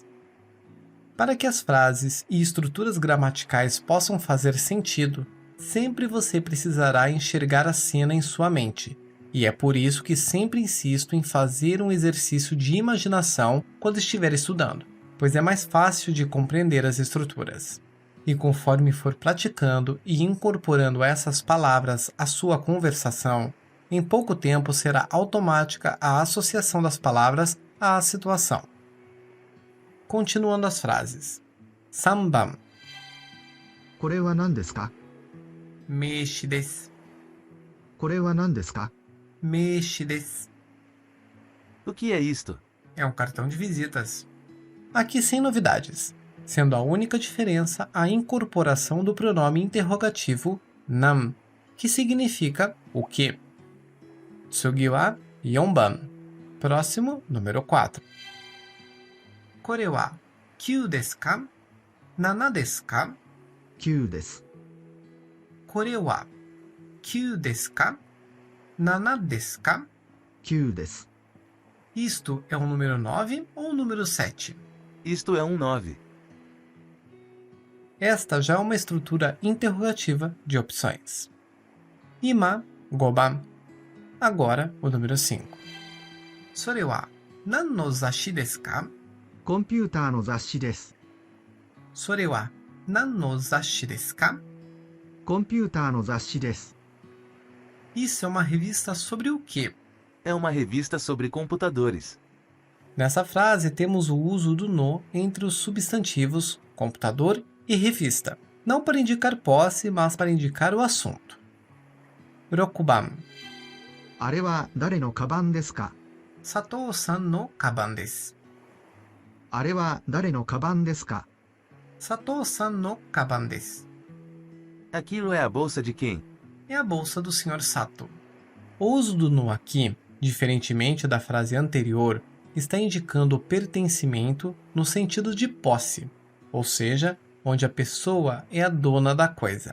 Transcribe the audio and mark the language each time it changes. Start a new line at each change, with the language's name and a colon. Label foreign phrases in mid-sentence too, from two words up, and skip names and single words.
Portuguese: Para que as frases e estruturas gramaticais possam fazer sentido, sempre você precisará enxergar a cena em sua mente. E é por isso que sempre insisto em fazer um exercício de imaginação quando estiver estudando, pois é mais fácil de compreender as estruturas. E conforme for praticando e incorporando essas palavras à sua conversação, em pouco tempo será automática a associação das palavras à situação. Continuando as frases. 3 番
Japanese: これは何ですか？名詞です。これは何ですか？名詞です。
Portuguese: O que é isto? É um cartão de visitas. Aqui sem novidades, sendo a única diferença a incorporação do pronome interrogativo nan, que significa o que.
Japanese: 次は 4番.
Portuguese: Próximo, número 4.
Japanese: これは9ですか ?7 ですか 9です。これは9ですか ?7 ですか 9です。
Portuguese: Isto é um número 9 ou um número 7? Isto é um 9. Esta já é uma estrutura interrogativa de opções.
Japanese: 今、5番.
Portuguese: Agora, o número 5.
Japanese: それは何の雑誌ですかコンピューターの雑誌です。それは何の雑誌ですかコンピューターの雑誌です。
Portuguese: Isso é uma revista sobre o quê? É uma revista sobre computadores. Nessa frase temos o uso do no entre os substantivos computador e revista, não para indicar posse, mas para indicar o assunto.
Japanese: 6 番あれは誰のカバンですか？佐藤さんのカバンです。あれは誰のカバンですか？佐藤さんのカバンです。
Portuguese: Aquilo é a bolsa de quem? É a bolsa do Sr. Sato. O uso do no aqui, diferentemente da frase anterior, está indicando o pertencimento no sentido de posse, ou seja, onde a pessoa é a dona da coisa.